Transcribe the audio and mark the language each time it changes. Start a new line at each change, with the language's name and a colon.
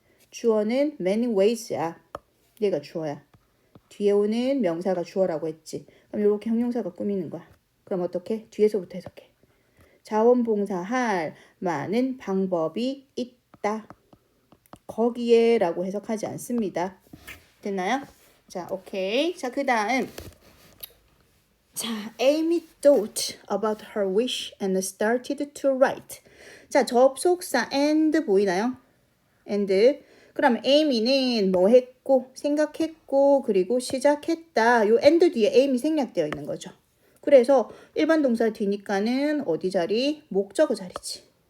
Korean: 주어는
English: many ways
Korean: 야. 얘가 주어야. 뒤에 오는 명사가 주어라고 했지. 그럼 이렇게 형용사가 꾸미는 거야. 그럼 어떻게? 뒤에서부터 해석해. 자원봉사할 많은 방법이 있다. 거기에 라고 해석하지 않습니다. 됐나요? 자, 오케이. 자, 그 다음. 자,
English: Amy thought about her wish and started to write.
Korean: 자, 접속사 and 보이나요?
English: and.
Korean: 그럼 Amy는 뭐 했고, 생각했고, 그리고 시작했다. 요 and 뒤에 Amy 생략되어 있는 거죠. 그래서 일반 동사 뒤니까는 어디 자리? 목적어 자리지.